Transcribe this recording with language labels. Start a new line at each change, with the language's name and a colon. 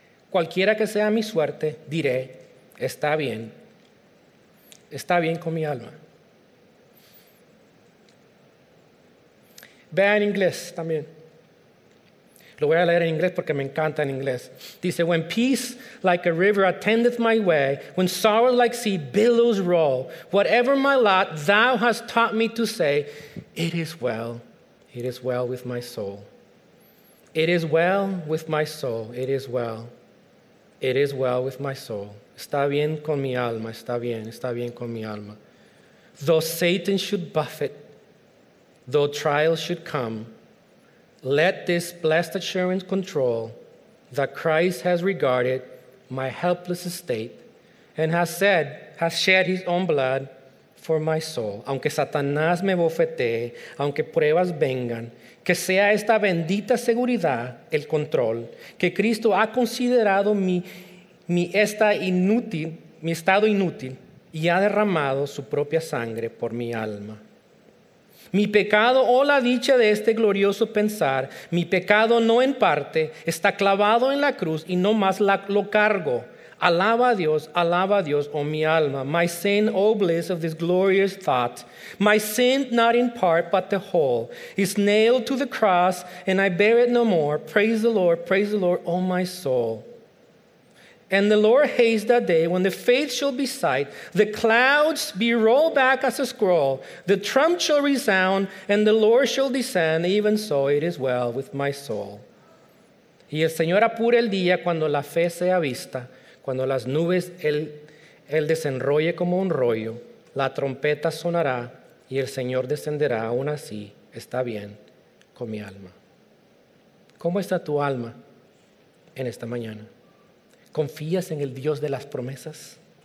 Spanish: Cualquiera que sea mi suerte, diré, está bien con mi alma. Vea en inglés también. Lo voy a leer en inglés porque me encanta en inglés.
English: Dice, when peace like a river attendeth my way, when sorrow like sea billows roll, whatever my lot thou hast taught me to say, it is well with my soul. It is well with my soul, it is well. It is well with my soul.
Spanish: Está bien con mi alma, está bien con mi alma.
English: Though Satan should buffet, though trials should come, let this blessed assurance control that Christ has regarded my helpless estate and has said, has shed his own blood for my soul.
Spanish: Aunque Satanás me bofetee, aunque pruebas vengan, que sea esta bendita seguridad el control que Cristo ha considerado mi estado inútil y ha derramado su propia sangre por mi alma. Mi pecado, oh la dicha de este glorioso pensar, mi pecado no en parte, está clavado en la cruz y no más lo cargo. Alaba a Dios, oh mi alma.
English: My sin, oh bliss of this glorious thought. My sin, not in part, but the whole, is nailed to the cross and I bear it no more. Praise the Lord, oh my soul. And the Lord hastes that day when the faith shall be sight, the clouds be rolled back as a scroll, the trump shall resound, and the Lord shall descend, even so it is well with my soul.
Spanish: Y el Señor apure el día cuando la fe sea vista, cuando las nubes él desenrolle como un rollo, la trompeta sonará y el Señor descenderá, aún así está bien con mi alma. ¿Cómo está tu alma en esta mañana? ¿Confías en el Dios de las promesas?